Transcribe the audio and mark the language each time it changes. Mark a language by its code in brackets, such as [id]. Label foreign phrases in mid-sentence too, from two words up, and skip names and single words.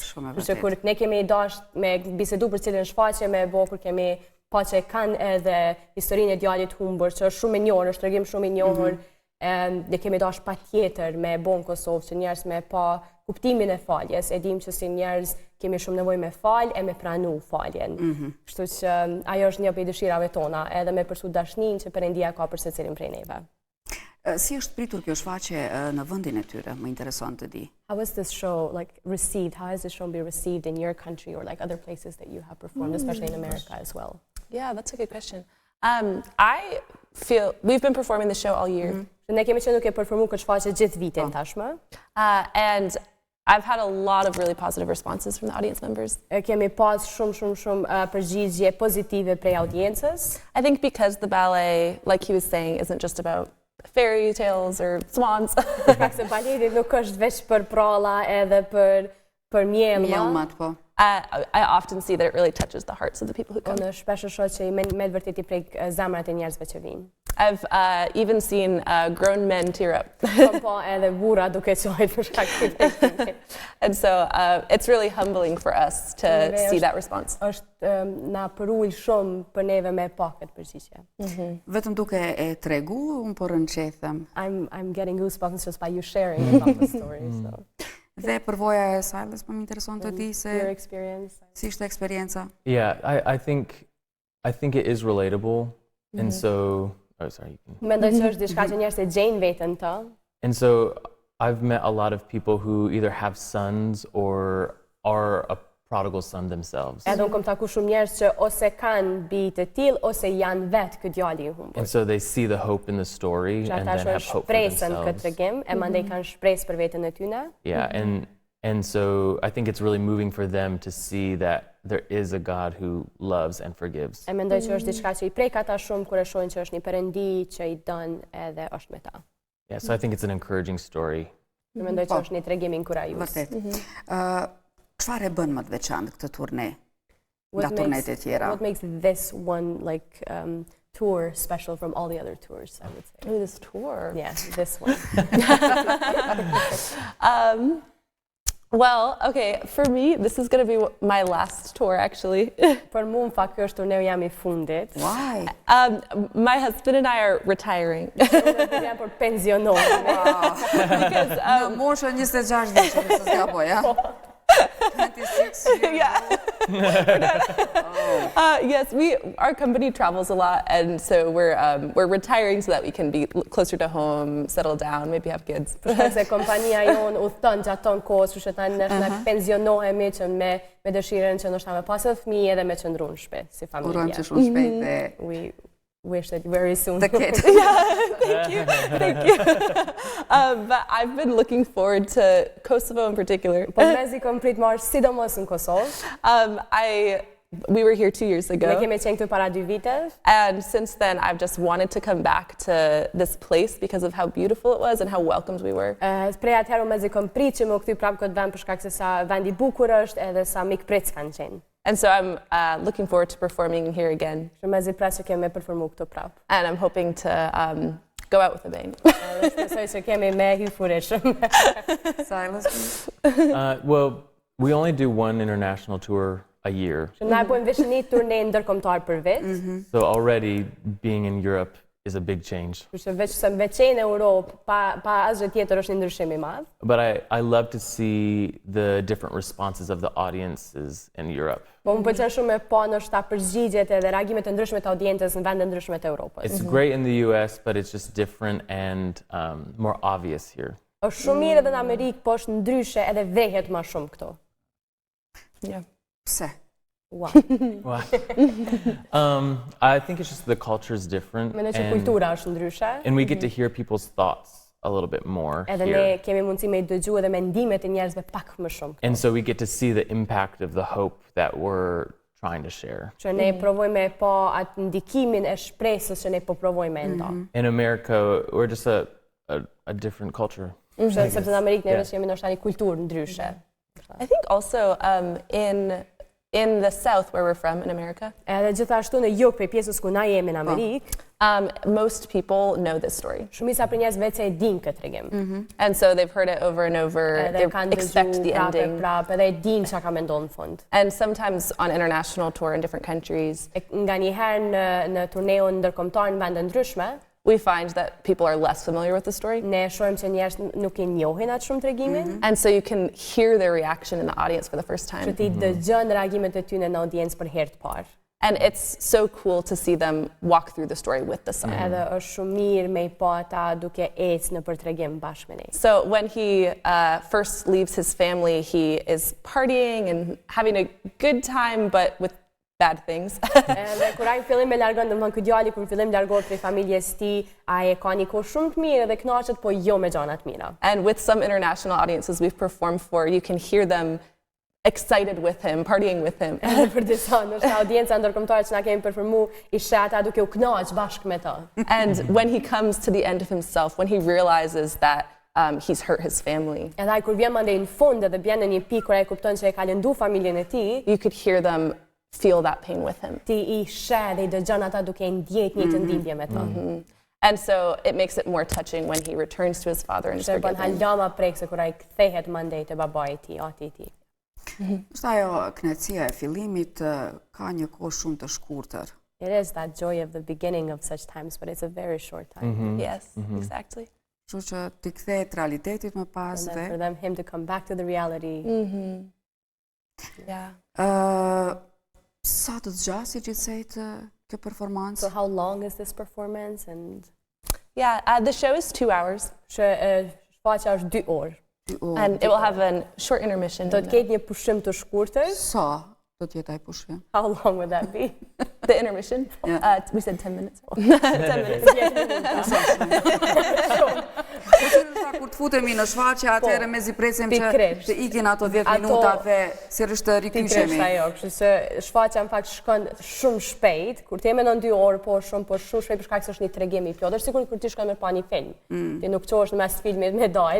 [sq] Kështu kur ne kemi dashur me bisedu për cilën shfaqje me bo, kur kemi pa që kanë edhe historinë e djalit humbur, që është shumë e njohur, është tregim shumë i njohur, ne kemi dashur patjetër me bo në Kosovë që njerëz me pa kuptimin e faljes. E dim që si njerëz kemi shumë nevojë me falë e me pranu faljen. Kështu që ajo është një prej dëshirave tona, edhe me përsu dashninë që Perëndia ka për secilin prej neve. Si është pritur kjo shfaqje në vendin e tyre? Më intereson të di. [en] How was this show received? How has this show been received in your country or other places that you have performed, especially in America as well? Yeah, that's a good question. I feel we've been performing the show all year. [sq] Ne kemi qenë duke performuar këtë shfaqje gjithë vitin tashmë. [en] And I've had a lot of really positive responses from the audience members. [sq] Kemi pas shumë përgjigje pozitive prej audiencës. [en] I think because the ballet, like he was saying, isn't just about fairy tales or swans. [sq] Shkak se baleti nuk është veç për pralla edhe për mjellma. Mjellmat, po. [en] I often see that it really touches the hearts of the people who come. [sq] Unë shpesh shoh që me të vërtetë i prek zemrat e njerëzve që vinë. [en] I've even seen grown men tear up. [sq] Po edhe burra duke qojtë për shkak të [en] And so it's really humbling for us to see that response. [sq] Është na përul shumë për neve me pa këtë përgjigje. Vetëm duke e tregu, unë po rënqethem. [en] I'm getting goosebumps just by you sharing about the story. So. [sq] Dhe përvoja e Silas, po më intereson të di se [en] Your experience. [sq] si ishte eksperienca. [en] Yeah, I think it is relatable, and so. Oh, sorry. [sq] Mendoj që është diçka që njerëzit e gjejnë veten të. [en] And so I've met a lot of people who either have sons or are a prodigal son themselves. [sq] Edhe unë kam taku shumë njerëz që ose kanë bij të tillë ose janë vetë ky djali i humbur. [en] And so they see the hope in the story and then have hope for [sq] shpresën këtë [en] themselves. [sq] tregim, e mandej kanë shpresë për veten e tyre. [en] Yeah, and so I think it's really moving for them to see that there is a God who loves and forgives. [sq] E mendoj që është diçka që i prek ata shumë kur e shohin që është një Perëndi që i don edhe është me ta. [en] Yeah, so I think it's an encouraging story. [sq] E mendoj që është një tregim inkurajues. Vërtet. Çfarë e bën më të veçantë këtë turne nga turnet e tjera? [en] What makes this one like tour special from all the other tours, I would say? Ooh, this tour. Yeah, this one. Well, okay, for me, this is going to be my last tour, actually. [sq] Për mua, në fakt, ky është turneu jam I fundit. [en] Why? My husband and I are retiring. [sq] Unë jam për pensionuar. [en] Because, [sq] Në moshën 26 vjeç, nëse s'ka po, ja? 26 [en] yeah. Yes, our company travels a lot, and so we're retiring so that we can be closer to home, settle down, maybe have kids. [sq] Për shkak se kompania jon udhton gjatë ton kohës, kështu që tani ne pensionohemi që me dëshirën që ndoshta me pasë fëmijë edhe me qëndruar në shtëpi si familje. Urojmë që shumë shpejt dhe [en] We wish that very soon. [sq] të ketë. [en] Thank you. But I've been looking forward to Kosovo in particular. [sq] Po mezi kom prit marrë sidomos në Kosovë. [en] We were here 2 years [sq] Ne [en] ago, [sq] kemi qenë këtu para 2 viteve. [en] and since then I've just wanted to come back to this place because of how beautiful it was and how welcomed we were. [sq] Prej atëherë mezi kom prit që më kthy prapë këtë vend për shkak se sa vendi bukur është edhe sa mikpritës kanë qenë. [en] And so I'm looking forward to performing here again, [sq] Që mezi pres që kemi performu këtu prapë. [en] and I'm hoping to go out with a bang. [sq] Edhe shpresoj që kemi me hyfurishëm. [en] Silas, please. Well, we only do one international tour a year. [sq] Që na e bojmë veç një turne ndërkombëtar për vit. [en] So already being in Europe is a big change. [sq] Kështu që veç se me qenë në Europë pa asgjë tjetër është një ndryshim I madh. [en] But I love to see the different responses of the audiences in Europe. [sq] Po më pëlqen shumë me pa ndoshta përgjigjet edhe reagimet e ndryshme të audiencës në vende ndryshme të Europës. [en] It's great in the US, but it's just different and more obvious here. [sq] Është shumë mirë edhe në Amerikë, po është ndryshe edhe vdehet më shumë këtu. [en] Yeah. [sq] Pse? [en] Wow. Wow. I think it's just the culture is different, [sq] Mendoj që kultura është ndryshe. [en] and we get to hear people's thoughts a little bit more [sq] Edhe [en] here. [sq] ne kemi mundësi me I dëgju edhe mendimet e njerëzve pak më shumë. [en] And so we get to see the impact of the hope that we're trying to share. [sq] Që ne provojmë me pa atë ndikimin e shpresës që ne po provojmë me nda. [en] In America, we're just a different culture. [sq] Sepse në Amerikë ne [en] Yeah. [sq] veç jemi ndoshta një kulturë ndryshe. [en] I think also in the South where we're from in America, [sq] Edhe gjithashtu në jug prej pjesës ku na jemi në Amerikë, [en] most people know this story. [sq] shumica për njerëz vetë se e dinë këtë tregim. [en] And so they've heard it over and over. [sq] Edhe [en] They [sq] kanë [en] expect [sq] dëgju [en] the ending. [sq] prapë, edhe e dinë çka ka mendon në fund. [en] And sometimes on international tour in different countries, [sq] Nga një herë në turneun ndërkombëtar në vende ndryshme, [en] we find that people are less familiar with the story. [sq] ne shohim që njerëz nuk I njohin atë shumë tregimin, [en] And so you can hear their reaction in the audience for the first [sq] që [en] time. [sq] ti dëgjon reagimet e tyre në audiencë për herë të parë. [en] And it's so cool to see them walk through the story with the song. [sq] Edhe është shumë mirë me I pa ata duke ecë në për tregim bashkë me ne. [en] So when he first leaves his family, he is partying and having a good time, but with bad things. [sq] Dhe kur ai fillim e largon, domethënë ky djali kur fillim largohet prej familjes tij, ai e ka një kohë shumë të mirë dhe kënaqet, po jo me gjëra të mira. [en] And with some international audiences we've performed for, you can hear them excited with him, partying with him. [sq] Edhe për disa, ndoshta audienca ndërkombëtare që na kemi performu, ishte ata duke u kënaqur bashkë me ta. [en] And when he comes to the end of himself, when he realizes that he's hurt his family, [sq] Edhe ai kur vjen mandej në fund edhe bjen në një pikë kur ai kupton se e ka lëndu familjen e tij, [en] you could hear them feel that pain with him. [sq] ti I sheh dhe I dëgjon ata duke I ndjek një të ndjenjë me ta. [en] And so it makes it more touching when he returns to his father and is [sq] Se bën [en] forgiven. [sq] halama prekse kur ai kthehet mandej te babai I tij, ati I tij. Është ajo kënaqësia e fillimit ka një kohë shumë të shkurtër. [en] It is that joy of the beginning of such times, but it's a very short time. Yes, exactly. [sq] Kështu që ti kthehet realitetit më pas [en] And [sq] dhe [en] then for him to come back to the reality. Yeah. [sq] sa të zgjasë gjithsejt kjo performancë? [en] So how long is this performance? And Yeah, the show is 2 hours. [sq] shfaqja është 2 orë. And it will have a short intermission. Do të ketë një pushim të shkurtër. Sa do të jetë ai pushim? [en] How long would that be? The intermission? Yeah. We said 10 minutes. 10 minutes. [sq] Kur të futemi në shfaqje, atëherë mezi presim që Pikërisht. të ikin ato 10 minuta dhe sirrisht të Pikërisht rikyqemi. ajo, kështu se shfaqja në fakt shkon shumë shpejt, kur ti mendon 2 orë, po shumë shpejt për shkak se është një tregim I plotë. Është sikur kur ti shkon me pa një film. Ti nuk çohesh në mes filmit me dal.